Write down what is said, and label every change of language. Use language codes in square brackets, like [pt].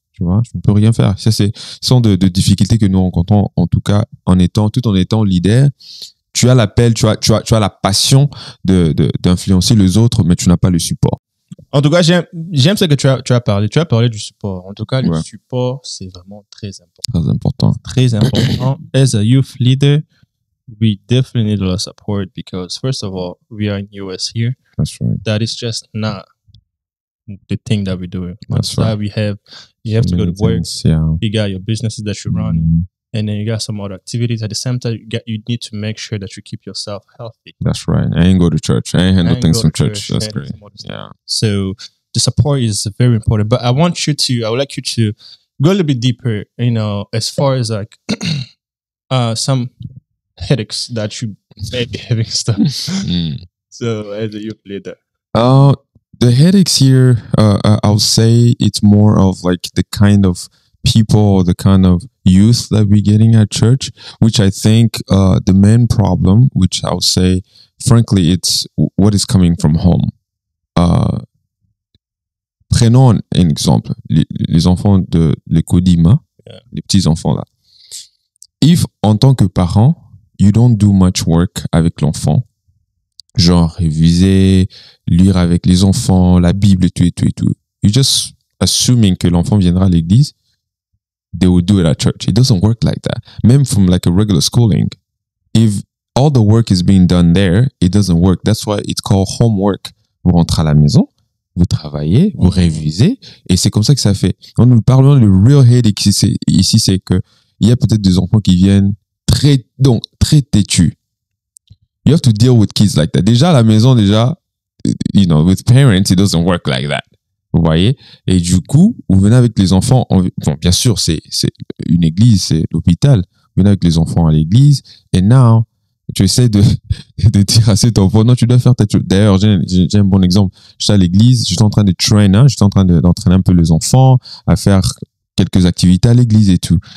[fr] Tu vois, je ne peux rien faire. Ça, ce sont de difficultés que nous rencontrons, en tout cas, tout en étant leader. Tu as l'appel, tu as la passion d'influencer les autres, mais tu n'as pas le support. En tout cas, j'aime ce que tu as parlé. Tu as parlé du support. En tout cas, le support, c'est vraiment très important. Très important. Très important. [en] As a youth leader, we definitely need a lot of support because, first of all, we are in US here. That's right. That is just not the thing that we're doing. That's right. You have to go to work. Yeah. You got your businesses that you run, and then you got some other activities. At the same time, you need to make sure that you keep yourself healthy. That's right. I ain't go to church. I ain't handle things from church. That's great. Yeah. So the support is very important. But I would like you to go a little bit deeper, you know, as far as like some headaches that you may be having stuff. So as a youth leader. The headaches here, I would say it's more of like the kind of people or the kind of youth that we're getting at church, which I think the main problem, which I would say, frankly, it's what is coming from home. [fr] Prenons un exemple, les enfants de l'Ecodima, les petits enfants là. [en] If, [fr] en tant que parent, [en] you don't do much work [fr] avec l'enfant, genre réviser, lire avec les enfants, la Bible et tout. [en] You're just assuming [fr] que l'enfant viendra à l'église, [en] they will do it at church. It doesn't work like that. [fr] Même [en] from like a regular schooling, if all the work is being done there, it doesn't work. That's why it's called homework. [fr] Vous rentrez à la maison, vous travaillez, vous révisez, et c'est comme ça que ça fait. Quand nous parlons le [en] real headache [fr] ici, c'est que il y a peut-être des enfants qui viennent très têtus. [en] You have to deal with kids like that. [fr] Déjà, à la maison, [en] you know, with parents, it doesn't work like that. [fr] Vous voyez? Et du coup, vous venez avec les enfants. Bon, bien sûr, c'est une église, c'est l'hôpital. Vous venez avec les enfants à l'église. Et [en] now, [fr] tu essaies de dire à cet enfant, non, tu dois faire ta chose. D'ailleurs, j'ai un bon exemple. J'étais à l'église, j'étais en train de j'étais en train d'entraîner un peu les enfants à faire quelques activités à l'église et tout.